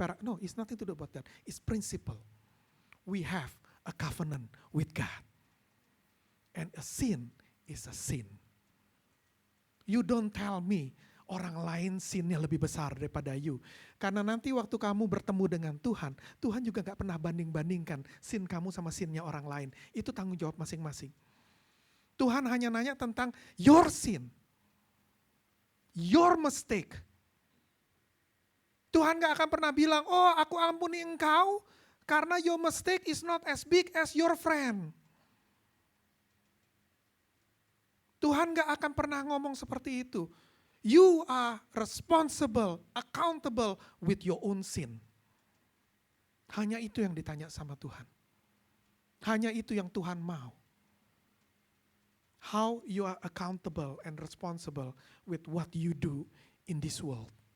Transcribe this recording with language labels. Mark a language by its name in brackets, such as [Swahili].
[English] No, it's nothing to do about that. It's principle. We have a covenant with God. And a sin is a sin. You don't tell me, [Indonesian] orang lain sinnya lebih besar daripada you. Karena nanti waktu kamu bertemu dengan Tuhan, Tuhan juga gak pernah banding-bandingkan sin kamu sama sinnya orang lain. Itu tanggung jawab masing-masing. Tuhan hanya nanya tentang [English] your sin, your mistake. [Indonesian] Tuhan gak akan pernah bilang, oh aku ampuni engkau karena [English] your mistake is not as big as your friend. [Indonesian] Tuhan gak akan pernah ngomong seperti itu. [English] You are responsible, accountable with your own sin. [Indonesian] Hanya itu yang ditanya sama Tuhan. Hanya itu yang Tuhan mau. [English] How you are accountable and responsible with what you do in this world.